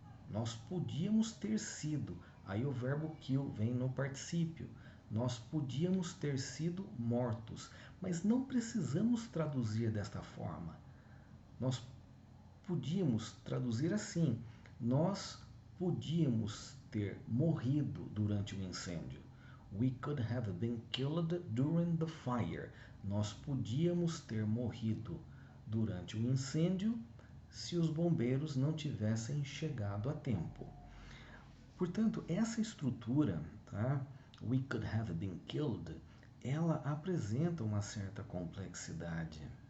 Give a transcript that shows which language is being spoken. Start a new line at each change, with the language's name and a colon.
Portuguese: Nós podíamos ter sido, aí o verbo kill vem no particípio. Nós podíamos ter sido mortos, mas não precisamos traduzir desta forma. Nós podíamos traduzir assim: nós podíamos ter morrido durante o incêndio.
English: We could have been killed during the fire.
Portuguese: Nós podíamos ter morrido durante o incêndio se os bombeiros não tivessem chegado a tempo. Portanto, essa estrutura, tá?
English: We could have been killed,
Portuguese: ela apresenta uma certa complexidade.